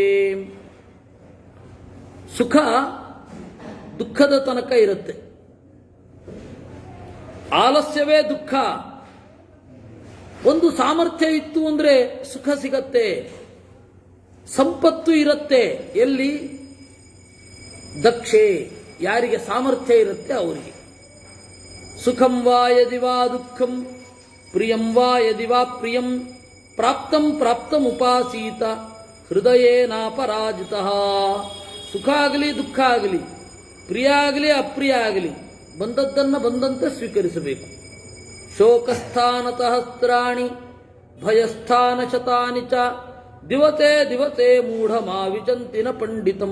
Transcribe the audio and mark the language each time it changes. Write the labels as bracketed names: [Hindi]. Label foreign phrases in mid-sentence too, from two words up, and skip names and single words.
[Kannada] ಸುಖ ದುಃಖದ ತನಕ ಇರುತ್ತೆ, ಆಲಸ್ಯವೇ ದುಃಖ. ಒಂದು ಸಾಮರ್ಥ್ಯ ಇತ್ತು ಅಂದ್ರೆ ಸುಖ ಸಿಗತ್ತೆ, ಸಂಪತ್ತು ಇರುತ್ತೆ. ಎಲ್ಲಿ? ದಕ್ಷೆ, ಯಾರಿಗೆ ಸಾಮರ್ಥ್ಯ ಇರುತ್ತೆ ಅವರಿಗೆ. [Sanskrit] ಸುಖಂ ವಾ ಯದಿ ವಾ ದುಃಖಂ ಪ್ರಿಯಂ ವಾ ಯದಿ ವಾ ಪ್ರಿಯಂ ಪ್ರಾಪ್ತಂ ಪ್ರಾಪ್ತಂ ಉಪಾಸೀತ ಹೃದಯೇನಾಪರಾಜಿತಃ. [Kannada] ಸುಖ ಆಗಲಿ ದುಃಖ ಆಗಲಿ, ಪ್ರಿಯ ಆಗಲಿ ಅಪ್ರಿಯ ಆಗಲಿ, ಬಂದದ್ದನ್ನು ಬಂದಂತೆ ಸ್ವೀಕರಿಸಬೇಕು. [Sanskrit] ಶೋಕಸ್ಥಾನತಃ ಸ್ತ್ರಾಣಿ ಭಯಸ್ಥಾನ ಶತಾನಿ ಚ ದಿವತೆ ದಿವತೆ ಮೂಢಮಾವಿಚಂತಿನ ಪಂಡಿತಂ.